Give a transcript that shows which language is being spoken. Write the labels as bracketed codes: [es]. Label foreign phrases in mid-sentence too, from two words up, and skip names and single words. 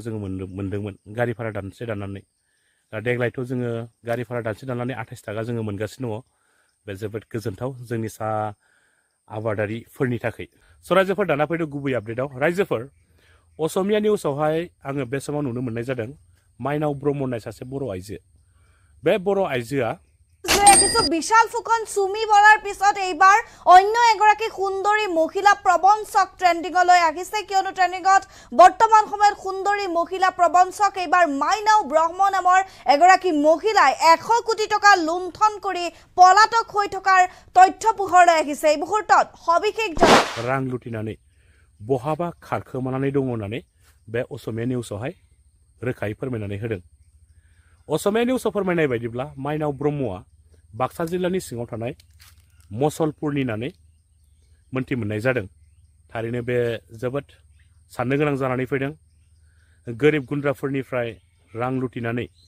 [brx] जोङो मोनदोंमोन गारि भारा दानसे दाननानै दा देग्लायथ' जोङो गारि भारा दानसे दाननानै 28 टाका जोङो मोनगासिनो दङ बे जोबोद गोजोनथाव जोंनि सा आबादारिफोरनि थाखाय स' रायजोफोर दाना फैदो गुबै आपडेटआव रायजोफोर असमिया निउसावहाय आङो बे समाव नुनो मोननाय जादों माइनाव ब्रह्म होननाय सासे बर' आइजो बे बर' आइजोआ [as] বিশাল ফুকন চুমি বলাৰ পিছত এইবাৰ অন্য এগৰাকী সুন্দৰী মহিলা প্ৰবঞ্চক ট্ৰেন্ডিংলৈ আহিছে কিয়নো ট্ৰেন্ডিংত বৰ্তমান সময়ত সুন্দৰী মহিলা প্ৰবঞ্চক এইবাৰ মাইনাও ব্ৰহ্ম নামৰ এগৰাকী মহিলাই 100 কোটি টকা লুণ্ঠন কৰি পলাতক হৈ থকাৰ তথ্য পোহৰলৈ আহিছে এই মুহূৰ্তত সবিশেষ [brx] रां लुटिनानै बहाबा खारखोमानानै दङ होननानै बे असमिया निउसावहाय रोखायै फोरमायनानै होदों असमिया निउसाव फोरमायनाय बायदिब्ला माइनाव ब्रह्मआ बाक्सा जिल्लानि सिङाव थानाय मसलपुरनि होननानै मोनथि मोननाय जादों थारैनो बे जोबोद साननो गोनां जानानै फैदों गोरिब गुन्द्राफोरनिफ्राय रां लुटिनानै